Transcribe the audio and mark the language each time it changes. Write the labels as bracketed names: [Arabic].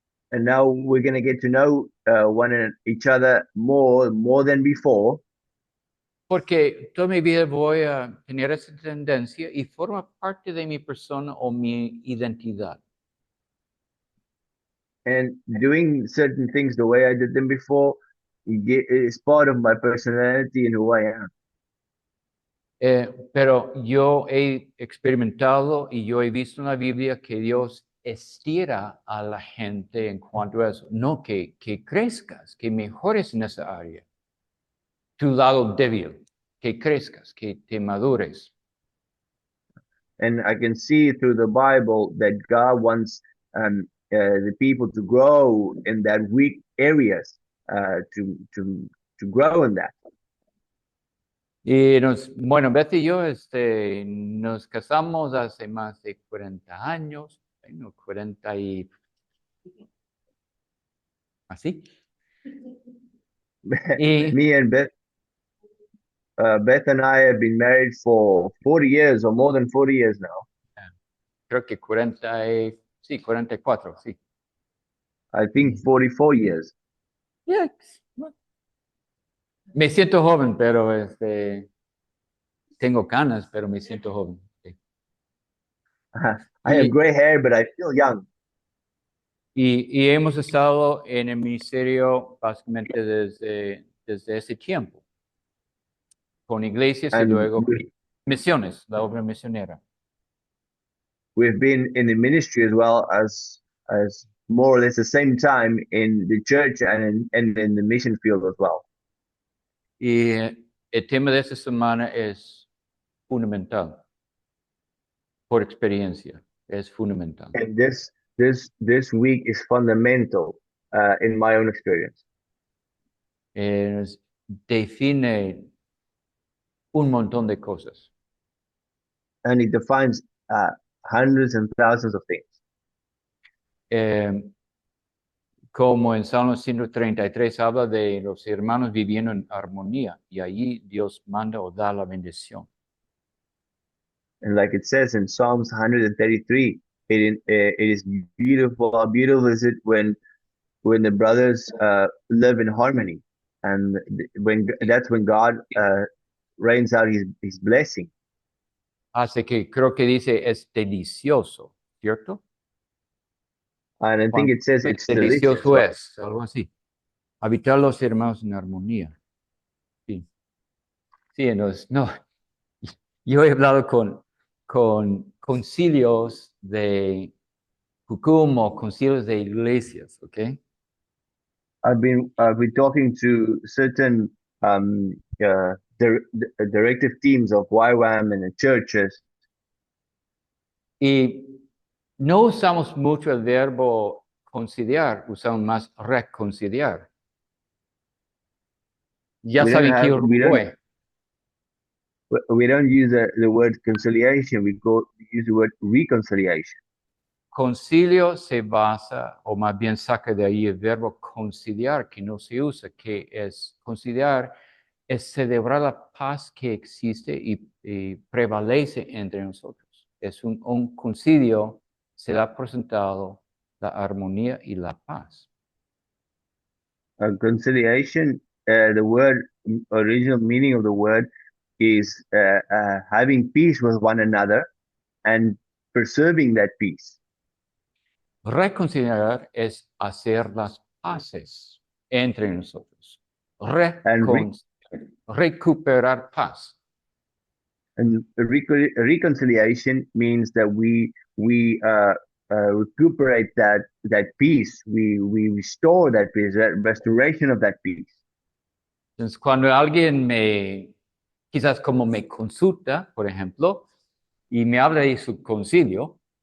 [English] And now we're gonna get to know one and each other more than before. [Spanish] porque toda mi vida voy a tener esa tendencia y forma parte de mi persona o mi identidad. [English] And doing certain things the way I did them before is part of my personality and who I am. [Spanish] Pero yo he experimentado y yo he visto en la Biblia que Dios estira a la gente en cuanto a eso. No que crezcas, que mejores en esa área. Tu lado débil, que crezcas, que te madures. [English] And I can see through the Bible that God wants the people to grow in that weak areas, to grow in that. [Spanish] Y bueno, Betty y yo nos casamos hace más de 40 años, bueno, 40 y así. Y [English] Me and Beth and I have been married for 40 years or more than 40 years now. [Spanish] creo que 40 sí, 44, sí. [English] I think 44 years. [Spanish] Yeah, me siento joven, pero tengo canas, pero me siento joven. Sí. [English] I have [Spanish] Y, [English] gray hair, but I feel young. [Spanish] y hemos estado en el ministerio básicamente desde ese tiempo. con iglesias y [English] And [Spanish] luego misiones, la obra misionera. [English] we've been in the ministry as well as more or less the same time in the church and in the mission field as well. [Spanish] Y el tema de esta semana es fundamental, por experiencia, es fundamental. [English] And this week is fundamental in my own experience. [Spanish] Define un montón de cosas. [English] And it defines hundreds and thousands of things. [Spanish] Eh, como en Salmo 133 habla de los hermanos viviendo en armonía y allí Dios manda o da la bendición. [English] And like it says in Psalms 133, it is beautiful. How beautiful is it when the brothers live in harmony, and when that's when God rains out his blessing. [Spanish] Así que creo que dice es delicioso, ¿cierto? [English] And I think it says it's delicious, [Spanish] Delicioso [English] right? [Spanish] es, algo así. Habitar los hermanos en armonía. Sí, sí, entonces, no. Yo he hablado con concilios de Jucum o concilios de iglesias, ¿ok? [English] I've been talking to certain directive teams of YWAM and the churches, [Spanish] Y no usamos mucho el verbo conciliar, usamos más reconciliar. Ya saben qué [English] we don't [Spanish] voy. [English] we don't use the word conciliation. We use the word reconciliation. [Spanish] Concilio se basa, o más bien saca de ahí el verbo conciliar, que no se usa, que es conciliar, es celebrar la paz que existe y prevalece entre nosotros. Es un concilio, se ha presentado la armonía y la paz. [English] Conciliation, the word original meaning of the word is having peace with one another and preserving that peace. [Spanish] Reconciliar es hacer las paces entre nosotros. [English] And [Spanish] Recuperar paz. [English] reconciliation means that we recuperate that peace. We restore that peace, that restoration of that peace. [Spanish] Entonces, cuando alguien quizás como me consulta, por ejemplo, y me habla de su concilio,